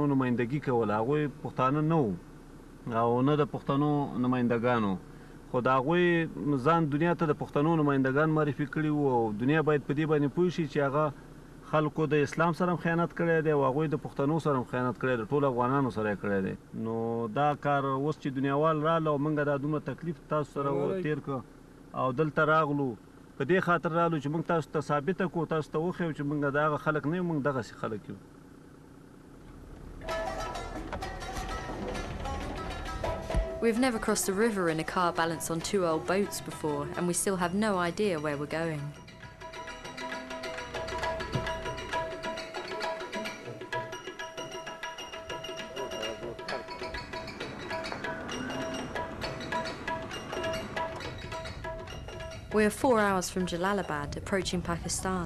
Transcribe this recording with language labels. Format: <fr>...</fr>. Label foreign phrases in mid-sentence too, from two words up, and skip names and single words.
<ps>نمایندګي کوله هغوی پښتانه نه وو او نه د پښتنو نمایندګانو خو د هغوی ځان دنیا ته د پښتنو نمایندګان معرفي کړي وو او دنیا باید په دې باندې پوه شي چې هغه خلکو د اسلام سره هم خیانت کړی دی او هغوی د پښتنو سره هم خیانت کړی دی ټول افغانانو سره یې کړی دی نو دا کار اوس چې دنیاوال راغله او موږ دا دومره تکلیف تاسو سره تېر کړ او دلته راغلو په دې خاطر راغلو چې موږ تاسو ته ثابته کړو تاسو ته وښیو چې موږ د هغه خلک نه یو موږ دغسې خلک یو</ps> <en>We've never crossed a river in a car balanced on two old boats before, and we still have no idea where we're going. We are 4 hours from Jalalabad, approaching Pakistan.</en>